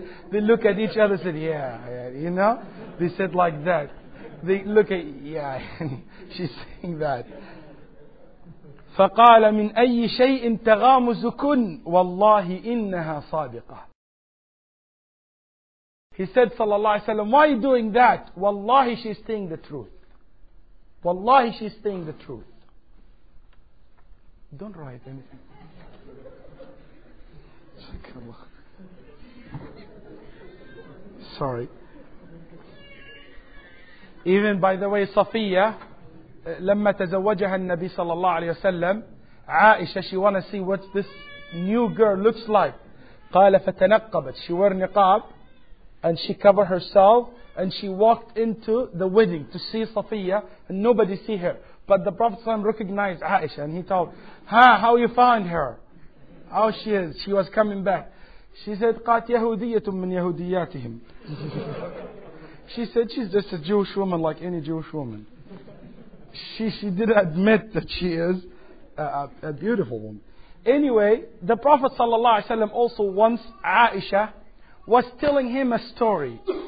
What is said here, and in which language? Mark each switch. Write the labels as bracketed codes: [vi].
[en] They look at each other and said, yeah, you know. They said like that. They look at, yeah, she's saying that. [ar] فقال من أي شيء تغامزكن والله إنها صادقة. [en] He said sallallahu alaihi wasallam, why are you doing that? Wallahi, she's saying the truth. Wallahi, she's saying the truth. Don't write anything. Sorry. Even by the way, Safiya, [ar] لما تزوجها النبي صلى الله عليه وسلم, [en] Aisha, she want to see what this new girl looks like. [ar] قال فتنقبت. [en] She wore niqab and she covered herself and she walked into the wedding to see Safiya and nobody see her. But the Prophet ﷺ recognized Aisha and he told, how you find her? How she is? She was coming back. She said, [ar] قالت يهودية من يهودياتهم. [en] She said, she's just a Jewish woman like any Jewish woman. She did admit that she is a beautiful woman. Anyway, the Prophet ﷺ also once, Aisha, was telling him a story.